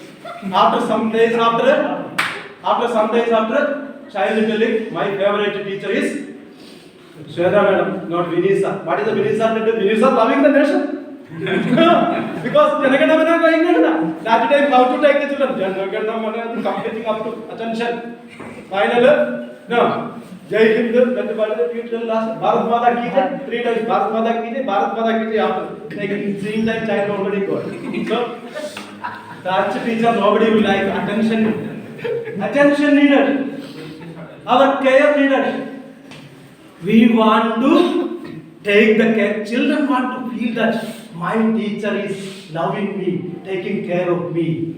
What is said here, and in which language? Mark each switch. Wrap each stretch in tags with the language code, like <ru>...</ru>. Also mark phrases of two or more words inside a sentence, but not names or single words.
<en>After some days after, child telling my favorite teacher is Shweta madam, not Vinisa. What is the Vinisa? Vinisa loving the nation. Because Janagadamana going on. That time how to take the children? Janagadamana completing up to attention. Final, no.</en> <hi>जय हिंद,</hi> <en>that is the last.</en> <hi>भारत माता की जय. 3 times भारत माता की जय। भारत माता की जय after.</hi> <en>Like same time child already got. So that teacher nobody will like attention. Attention needed. Our care needed. We want to take the care. Children want to feel that my teacher is loving me, taking care of me.</en>